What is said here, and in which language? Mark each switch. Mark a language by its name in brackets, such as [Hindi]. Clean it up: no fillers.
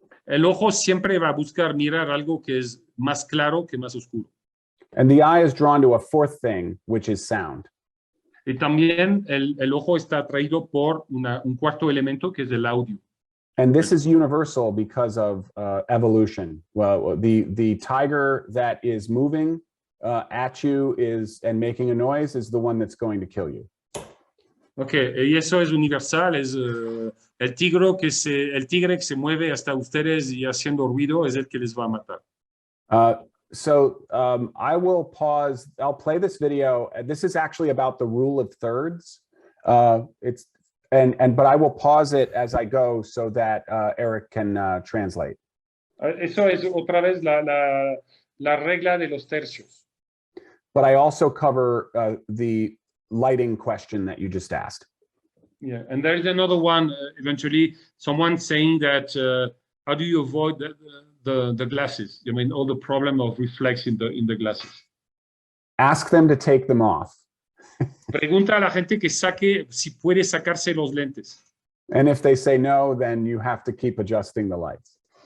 [Spanish] El ojo siempre va a buscar mirar algo que es más claro que más oscuro. [English] And the eye is drawn to a fourth thing, which is sound. [Spanish] Y también el ojo está atraído por un cuarto elemento que es el audio. [English] And this is universal because of evolution. Well, the tiger that is moving at you and making a noise is the one that's going to kill you. [Spanish] Okay, y eso es universal, es el tigre que se mueve hasta ustedes y haciendo ruido es el que les va a matar. [English] I will pause. I'll play this video. This is actually about the rule of thirds. But I will pause it as I go so that Eric can translate. [Spanish] Eso es otra vez la regla de los tercios. [English] But I also cover the lighting question that you just asked. Yeah, and there is another one, eventually, someone saying that, how do you avoid the glasses? I mean, all the problem of reflex in the glasses. Ask them to take them off. [Spanish] Pregunta a la gente que si puede sacarse los lentes. [English] And if they say no, then you have to keep adjusting the lights.